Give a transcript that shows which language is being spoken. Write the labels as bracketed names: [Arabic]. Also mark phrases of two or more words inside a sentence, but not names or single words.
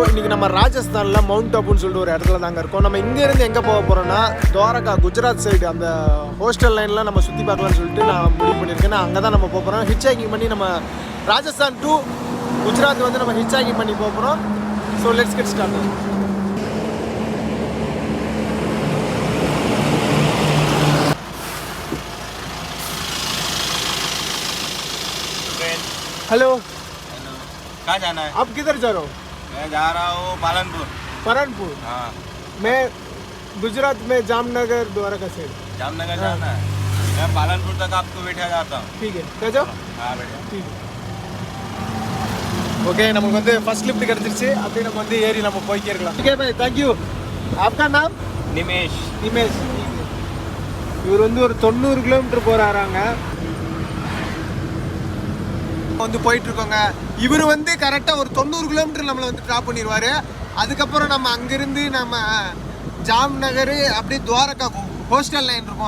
[Tamil] இன்னைக்கு நம்ம ராஜஸ்தானில் மவுண்ட் அபுன்னு சொல்லிட்டு ஒரு இடத்துல தாங்க இருக்கோம். நம்ம இங்கேருந்து எங்கே போக போகிறோம்னா துவாரகா, குஜராத் சைடு அந்த [English] hostel lineலாம் [Tamil] நம்ம சுற்றி பார்க்கலாம்னு சொல்லிட்டு நான் முடிவு பண்ணியிருக்கேன். அங்கே தான் நம்ம போக போகிறோம். [English] hitch hiking [Tamil] பண்ணி நம்ம ராஜஸ்தான் டு குஜராத் வந்து நம்ம [English] hitch hiking [Tamil] பண்ணி போக போகிறோம். [English] So let's get start. [Hindi] हेलो, कहाँ जाना है? आप किधर जा रहे हो? मैं जा रहा हूँ पालनपुर। परनपुर. हाँ, मैं गुजरात में जामनगर द्वारका साइड. जामनगर जाना है। मैं पालनपुर तक आपको बैठा जाता हूँ। ठीक है, क्या जाओ? हाँ बैठा। ठीक है. [Tamil] ஓகே, நமக்கு வந்து [English] first lift [Tamil] கிடைச்சிருச்சு. அப்படியே நம்ம வந்து ஏறி நம்ம போய்க்கே இருக்கலாம். [English] Okay பாய், thank you. [Hindi] आपका नाम? निमेश। [Tamil] நிமேஷ். இவர் வந்து ஒரு 90 கிலோமீட்டர் போறாராங்க. வந்து போயிட்டு இருக்கோங்க. இவர் வந்து கரெக்டாக ஒரு 90 கிலோமீட்டர் நம்மளை வந்து ட்ராப் பண்ணிடுவார். அதுக்கப்புறம் நம்ம அங்கேருந்து நம்ம ஜாம்நகர் அப்படியே துவாரகா [English] hostel line [Tamil] இருக்கும்.